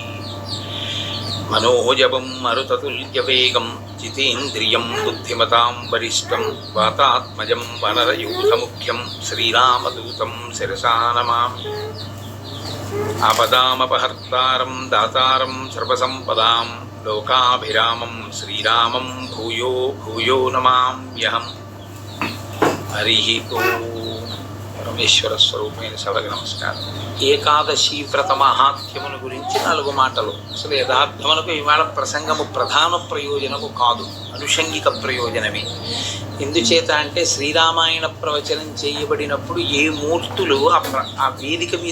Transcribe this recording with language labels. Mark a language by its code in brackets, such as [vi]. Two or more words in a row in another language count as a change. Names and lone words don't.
[sa] मनोजवं मरुततुल्यवेगं जितेन्द्रियं बुद्धिमतां वरिष्ठं वातात्मजं वनरयूथमुख्यं श्रीरामदूतं शिरसा नमामि। आपदामपहर्तारं दातारं सर्वसम्पदां लोकाभिरामं श्रीरामं भूयो भूयो नमाम्यहम्। हरिः ओम्। [te] పరమేశ్వర స్వరూపమైన సభకు నమస్కారం. ఏకాదశి వ్రత మహాత్మ్యమును గురించి 4 మాటలు. అసలు యథార్థమునకు ఇవాళ ప్రసంగము ప్రధాన ప్రయోజనము కాదు, అనుషంగిక ప్రయోజనమే. ఎందుచేత అంటే శ్రీరామాయణ ప్రవచనం చేయబడినప్పుడు ఏ మూర్తులు ఆ వేదిక మీద